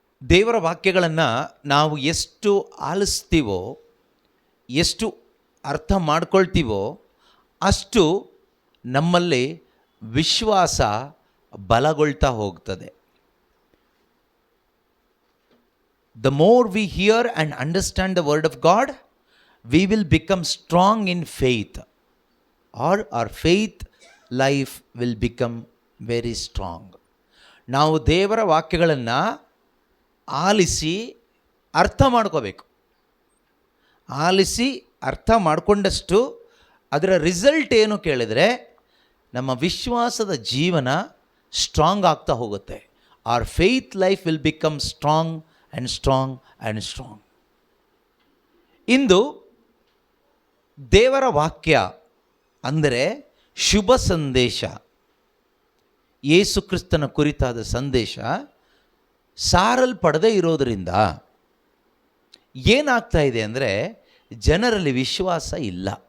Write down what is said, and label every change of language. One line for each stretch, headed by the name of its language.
Kannada: ದೇವರ ವಾಕ್ಯಗಳನ್ನು ನಾವು ಎಷ್ಟು ಆಲಿಸ್ತೀವೋ, ಎಷ್ಟು ಅರ್ಥ ಮಾಡ್ಕೊಳ್ತೀವೋ, ಅಷ್ಟು ನಮ್ಮಲ್ಲಿ ವಿಶ್ವಾಸ ಬಲಗೊಳ್ತಾ ಹೋಗ್ತದೆ.
English: The more we hear and understand the word of God, we will become strong in faith, or our faith life will become very strong.
Kannada: ನಾವು ದೇವರ ವಾಕ್ಯಗಳನ್ನು ಆಲಿಸಿ ಅರ್ಥ ಮಾಡ್ಕೋಬೇಕು. ಆಲಿಸಿ ಅರ್ಥ ಮಾಡಿಕೊಂಡಷ್ಟು ಅದರ ರಿಸಲ್ಟ್ ಏನು ಕೇಳಿದರೆ ನಮ್ಮ ವಿಶ್ವಾಸದ ಜೀವನ ಸ್ಟ್ರಾಂಗ್ ಆಗ್ತಾ ಹೋಗುತ್ತೆ.
English: our faith life will become strong and strong and strong.
Kannada: ಇಂದು ದೇವರ ವಾಕ್ಯ ಅಂದರೆ ಶುಭ ಸಂದೇಶ, ಯೇಸು ಕ್ರಿಸ್ತನ ಕುರಿತಾದ ಸಂದೇಶ ಸಾರಲ್ಪಡದೇ ಇರೋದರಿಂದ ಏನಾಗ್ತಾ ಇದೆ ಅಂದರೆ ಜನರಲ್ಲಿ ವಿಶ್ವಾಸ ಇಲ್ಲ.